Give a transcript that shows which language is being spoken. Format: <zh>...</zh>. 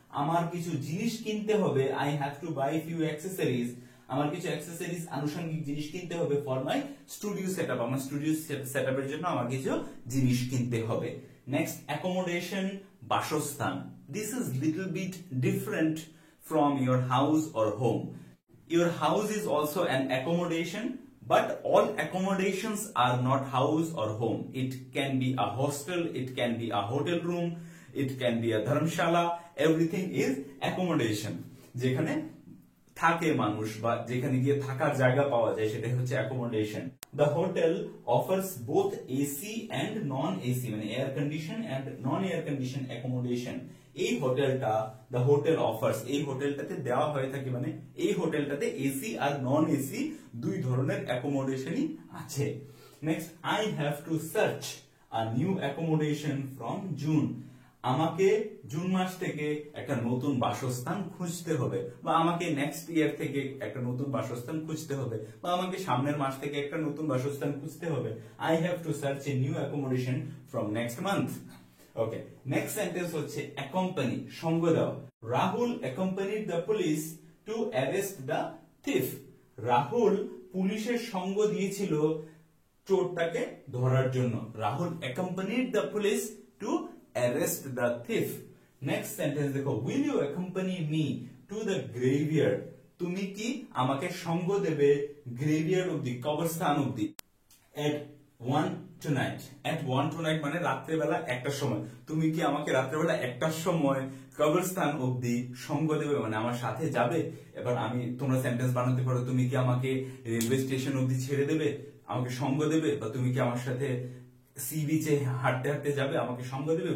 <bn>আমার কিছু জিনিস কিনতে হবে,</bn> <en>I have to buy few accessories,</en> <bn>আমার কিছু অ্যাক্সেসরিজ আনুষঙ্গিক জিনিস কিনতে হবে</bn> <en>for my studio setup,</en> <bn>আমার স্টুডিও সেটআপের জন্য আমার কিছু জিনিস কিনতে হবে।</bn> <en>Next, accommodation বাসস্থান। This is little bit different from your house or home. Your house is also an accommodation, but all accommodations are not house or home. It can be a hostel, it can be a hotel room, it can be a dharmshala, everything is accommodation.</en> <bn>যেখানে থাকে মানুষ বা যেখানে গিয়ে থাকার জায়গা পাওয়া যায় সেটাই হচ্ছে accommodation.</bn> <en>The hotel offers both AC and non AC, মানে air condition and non air condition accommodation.</en> <bn>এই হোটেলটা,</bn> <en>the hotel offers,</en> <bn>এই হোটেলটাতে দেওয়া হয়ে থাকে, মানে এই হোটেলটাতে এসি আর নন এসি দুই ধরনের অ্যাকোমোডেশনই আছে।</bn> <en>Next, I have to search a new accommodation from June.</en> <bn>আমাকে জুন মাস থেকে একটা নতুন বাসস্থান খুঁজতে হবে, বা আমাকে নেক্সট ইয়ার থেকে একটা নতুন বাসস্থান খুঁজতে হবে, বা আমাকে সামনের মাস থেকে একটা নতুন বাসস্থান খুঁজতে হবে।</bn> <en>I have to search a new accommodation from next month. Okay, next sentence</en> <bn>হচ্ছে অ্যাকম্পানি, সঙ্গ দেওয়া।</bn> <en>Rahul accompanied the police to arrest the thief.</en> <bn>Rahul পুলিশের সঙ্গ দিয়েছিল চোরটাকে ধরার জন্য।</bn> <en>Rahul accompanied the police to arrest the thief. Next sentence দেখো, will you accompany me to the graveyard?</en> <bn>তুমি কি আমাকে সঙ্গ দেবে গ্রেভিয়ার্ড অব্দি, কবরস্থান অব্দি।</bn> <en>at 1 tonight, at 1 tonight</en> <bn>মানে রাত্রেবেলা একটার সময়। তুমি কি আমাকে রাত্রেবেলা একটার সময় কবরস্থান অব্দি সঙ্গ দেবে, মানে আমার সাথে যাবে। এবার তোমরা সেন্টেন্স বানাতে পারো, তুমি কি আমাকে রেলওয়ে স্টেশন অব্দি ছেড়ে দেবে, আমাকে সঙ্গ দেবে, বা তুমি কি আমার সাথে সি বিচে হাঁটতে হাঁটতে যাবে, আমাকে সঙ্গ দেবে।</bn>